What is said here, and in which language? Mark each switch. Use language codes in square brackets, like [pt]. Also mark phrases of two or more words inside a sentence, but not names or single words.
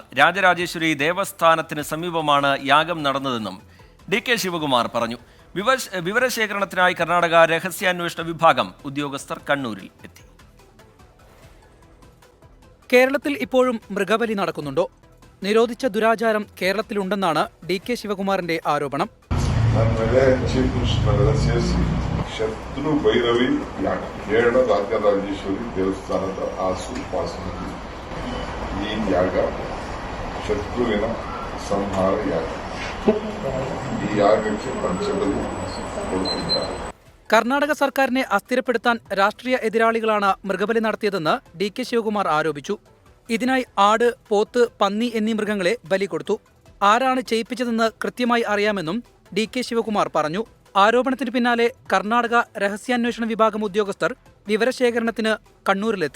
[ml] രാജരാജേശ്വരി ദേവസ്ഥാനത്തിന് സമീപമാണ് യാഗം നടന്നതെന്നും DK ശിവകുമാർ പറഞ്ഞു. വിവരശേഖരണത്തിനായി കർണാടക രഹസ്യാന്വേഷണ വിഭാഗം ഉദ്യോഗസ്ഥർ കണ്ണൂരിൽ എത്തി. കേരളത്തിൽ ഇപ്പോഴും മൃഗബലി നടക്കുന്നുണ്ടോ? നിരോധിച്ച ദുരാചാരം കേരളത്തിലുണ്ടെന്നാണ് DK ശിവകുമാറിന്റെ ആരോപണം. [kn] ಶತ್ರು ಭೈರವಿ ಯಾಗ ಕೇರಳ ರಾಜರಾಜೇಶ್ವರಿ ದೇವಸ್ಥಾನದ ಆಸುಪಾಸಿನಲ್ಲಿ ಈ ಯಾಗ ಶತ್ರುವಿನ ಸಂಹಾರ ಯಾಗ. ಈ ಯಾಗಕ್ಕೆ ಪಂಚಬಲಿ ಕೊಡುತ್ತಿದ್ದಾರೆ. [ml] കർണാടക സർക്കാരിനെ അസ്ഥിരപ്പെടുത്താൻ രാഷ്ട്രീയ എതിരാളികളാണ് മൃഗബലി നടത്തിയതെന്ന് DK ശിവകുമാർ ആരോപിച്ചു. ഇതിനായി ആട്, പോത്ത്, പന്നി എന്നീ മൃഗങ്ങളെ ബലി കൊടുത്തു. ആരാണ് ചെയ്യിപ്പിച്ചതെന്ന് കൃത്യമായി അറിയാമെന്നും DK ശിവകുമാർ പറഞ്ഞു. ആരോപണത്തിന് പിന്നാലെ കർണാടക രഹസ്യാന്വേഷണ വിഭാഗം ഉദ്യോഗസ്ഥർ വിവരശേഖരണത്തിന് കണ്ണൂരിലെത്തി.